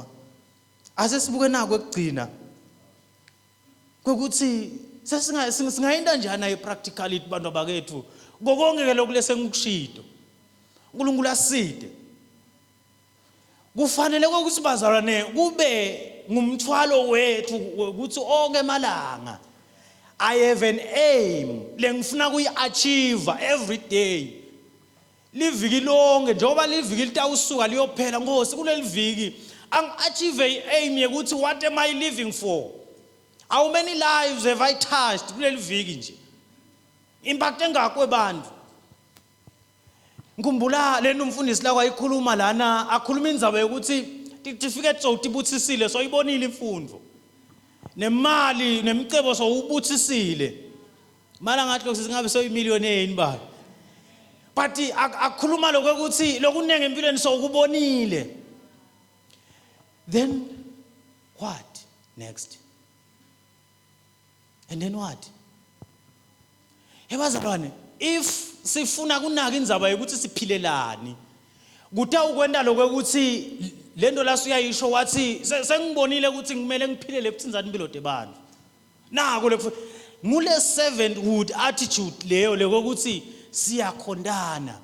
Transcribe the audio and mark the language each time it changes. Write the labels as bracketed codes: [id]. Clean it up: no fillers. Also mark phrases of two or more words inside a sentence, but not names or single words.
[ss] Asesibuke nako ekugcina. Kokuthi singayenda njani nayo practicality bantu bakethu ngokonke lokulese ngikushito. uNkulunkulu aside. Kufanele ukuthi bazalwane kube ngumthwalo wethu ukuthi onke emalanga [en] I have an aim [ss] lengifuna kuyi-achieve [en] every day. [ss] Liviki lonke njengoba liviki litawusuka liyophela Nkosi kuleli viki angi-achieve i-aim yokuthi [en] what am I living for? How many lives have I touched [ss] kuleli viki nje? Impact engakwe bantu. Ngikumbula lena umfundisi la kwayikhuluma lana akhuluma indzaba yokuthi certificate sowutibuthisile so ibonile imfundo. Nemali nemicebo sowubuthisile. Mala ngathi singabe soyimillionaire inibani. but akukhuluma lokho ukuthi lokunenge empilweni sokubonile. [en] Then what next? And then what? [ss] Yebazalwane, if sifuna kunaka indzaba yokuthi siphilelani, kutha ukwenda lokho ukuthi lento la siyayisho wathi sengibonile ukuthi ngimele ngiphilele ebuthinzani impilo debantu. Nako le ngule [en] servanthood attitude [ss] leyo lokuthi siyakhondana.